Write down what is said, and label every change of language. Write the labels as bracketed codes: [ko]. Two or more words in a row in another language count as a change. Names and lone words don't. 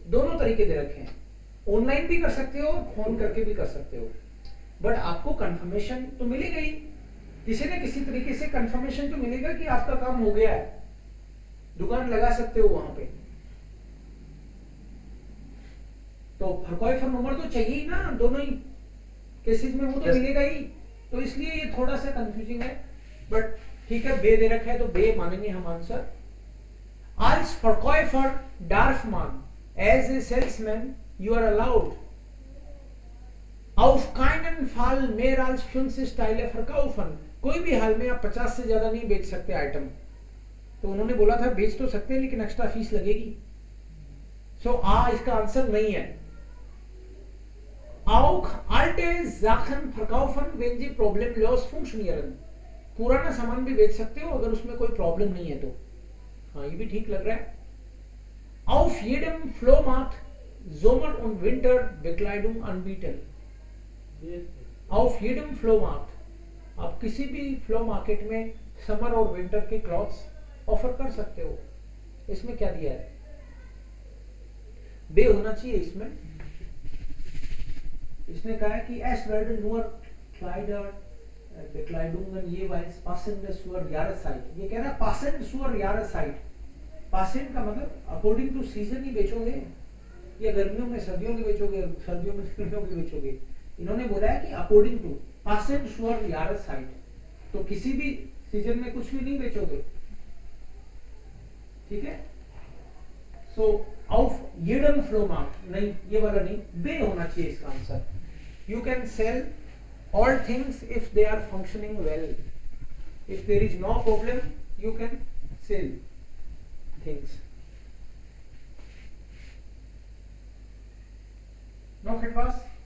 [hi] दोनों तरीके दे रखे हैं, ऑनलाइन भी कर सकते हो, फोन करके भी कर सकते हो, बट आपको कंफर्मेशन तो मिलेगा ही, किसी न किसी तरीके से कंफर्मेशन तो मिलेगा कि आपका काम हो गया है, दुकान लगा सकते हो वहां पे। तो फॉर नंबर तो चाहिए ही ना, दोनों ही केसेस में वो तो [en] Yes. [hi] मिलेगा ही, तो इसलिए ये थोड़ा सा कंफ्यूजिंग है, बट ठीक है बे दे रखा है तो बे मानेंगे हम आंसर। [de] Als Verkäufer darf man [en] as a salesman you are allowed [de] auf keinen Fall mehr als 50 Teile verkaufen। [hi] कोई भी हाल में आप 50 से ज्यादा नहीं बेच सकते आइटम। तो उन्होंने बोला था बेच तो सकते हैं लेकिन एक्स्ट्रा फीस लगेगी। सो इसका आंसर नहीं है। [de] Auch alte Sachen verkaufen wenn sie problemlos funktionieren। [hi] पुराना सामान भी बेच सकते हो अगर उसमें कोई प्रॉब्लम नहीं है तो। हाँ ये भी ठीक लग रहा है। [de] Auf jedem Flohmarkt Sommer und Winter Bekleidung anbieten। Auf jedem Flohmarkt, [hi] आप किसी भी फ्लो मार्केट में समर और विंटर के [en] clothes offer [hi] कर सकते हो। इसमें क्या दिया है? बे होना चाहिए इसमें। इसने कहा है कि [de] एस werden nur Kleider Bekleidungen jeweils passend zur Jahreszeit। [hi] ये कह रहा है [de] passend zur Jahreszeit। [hi] passend का मतलब [en] according to season [hi] ही बेचोगे, या गर्मियों में सर्दियों की बेचोगे, सर्दियों में गर्मियों की बेचोगे। इन्होंने बोला है कि [en] according to [de] passend zur Jahreszeit, [hi] तो किसी भी सीजन में कुछ भी नहीं बेचोगे, ठीक है। [de] सो auf jedem Flohmarkt, [hi] नहीं ये वाला नहीं, बे होना चाहिए इसका आंसर। [en] You can sell all things if they are functioning well। If there is no problem, you can sell things। No Fitwas?